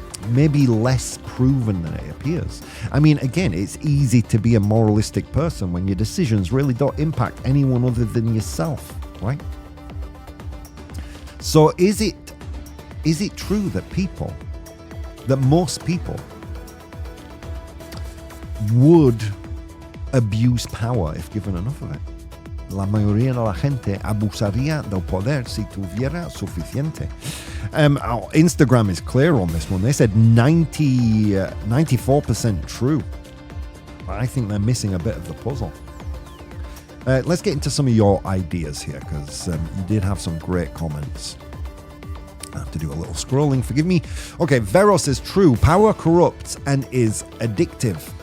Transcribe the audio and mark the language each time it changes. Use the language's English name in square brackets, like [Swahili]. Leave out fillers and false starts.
[English] Maybe less proven than it appears. I mean, again, it's easy to be a moralistic person when your decisions really don't impact anyone other than yourself, right? So is it true that most people would abuse power if given enough of it? [Spanish] La mayoría de la gente abusaría del poder si tuviera suficiente. [English] Our Instagram is clear on this one. They said 94% true. I think they're missing a bit of the puzzle. Let's get into some of your ideas here, because you did have some great comments. I have to do a little scrolling, forgive me. Okay, Vero says, true, power corrupts and is addictive.